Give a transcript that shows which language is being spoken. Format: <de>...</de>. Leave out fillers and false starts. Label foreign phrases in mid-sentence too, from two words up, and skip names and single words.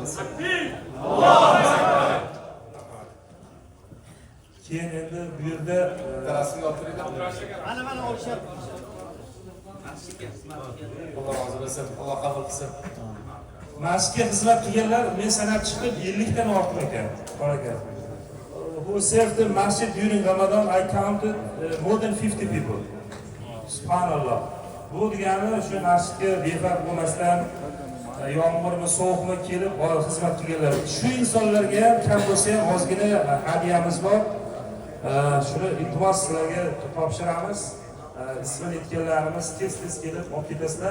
<uz>Takbir.</uz> <ar>الله أكبر.</ar> <uz>Keyin endi bu yerda rasmga olib turinglar. Mana o'xshab. Alloh rozi bo'lsin, Alloh qabul qilsin. masjidga xizmat qilganlar men sanab chiqib 50 dan ortiq ekan. Bor ekan.</uz> <en>Who served the masjid during Ramadan? I counted more than 50 people.</en> <uz>Subhanallah. Bu degani shu masjidga befarq bo'lmasdan yomg'irmi, sovuqmi kelib xizmat qilganlar. Shu insonlarga ham kam bo'lsa ham ozgina hadiyamiz bor. Shuni iltimos sizlarga topshiramiz. İsmini etkenlerimiz tez kelib olib ketasizlar.</uz>